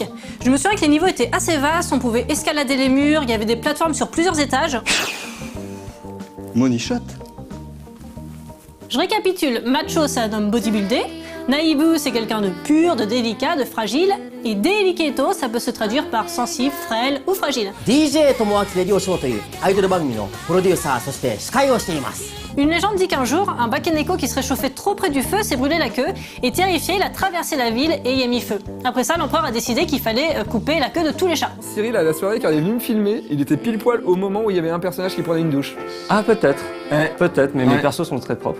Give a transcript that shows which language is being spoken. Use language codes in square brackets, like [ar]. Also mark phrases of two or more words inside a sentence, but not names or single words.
[fr] Je me souviens que les niveaux étaient assez vastes, on pouvait escalader les murs, il y avait des plateformes sur plusieurs étages. [en] Money shot. [fr] Je récapitule, macho, c'est un homme bodybuildé. Naibu, c'est quelqu'un de pur, de délicat, de fragile. Et Delicato, ça peut se traduire par sensible, frêle ou fragile. [ja] DJ Tomoaki Radio Show というアイドル番組のプロデューサーそして司会をしています。 [fr] Une légende dit qu'un jour, un Bakeneko qui se réchauffait trop près du feu s'est brûlé la queue et terrifié, il a traversé la ville et y a mis feu. Après ça, l'empereur a décidé qu'il fallait couper la queue de tous les chats. Cyril, à la soirée, quand il est venu me filmer, il était pile poil au moment où il y avait un personnage qui prenait une douche. Ah peut-être, peut-être, mais mes persos sont très propres.